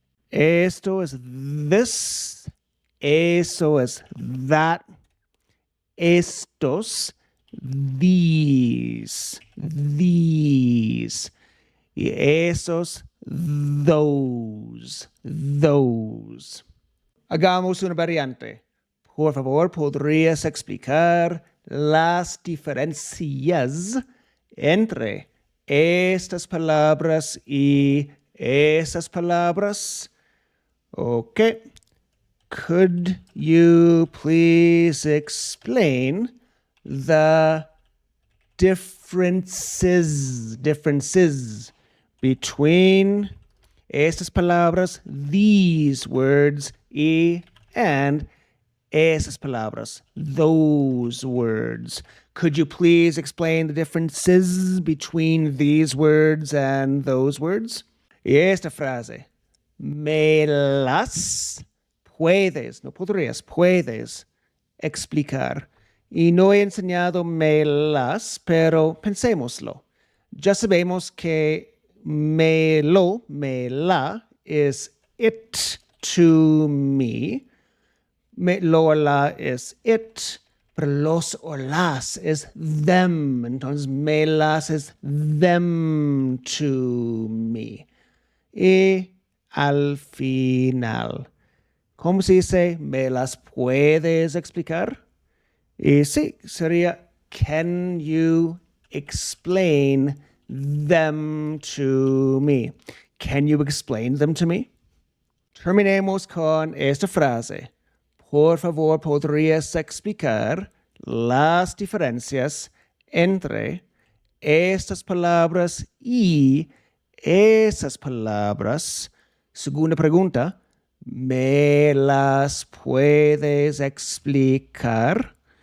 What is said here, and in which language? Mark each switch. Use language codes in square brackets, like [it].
[es] Esto es this, eso es that, estos, these, y esos, those. Hagamos una variante. Por favor, ¿podrías explicar las diferencias entre estas palabras y esas palabras? [en] Okay. Could you please explain the differences between [es] estas palabras, [en] these words, and [es] esas palabras, [en] those words? Could you please explain the differences between these words and those words? [es] Y esta frase, me las puedes, no podrías, puedes explicar. Y no he enseñado me las, pero pensémoslo. Ya sabemos que me la es [en] it to me. [es] Lo o la es it, pero los o las es them. Entonces, me las es [en] them to me. [es] Y al final, ¿cómo se dice? ¿Me las puedes explicar? Y sí, sería, [en] can you explain them to me? Can you explain them to me? [es] Terminemos con esta frase. Por favor, ¿podrías explicar las diferencias entre estas palabras y esas palabras? Segunda pregunta, ¿me las puedes explicar?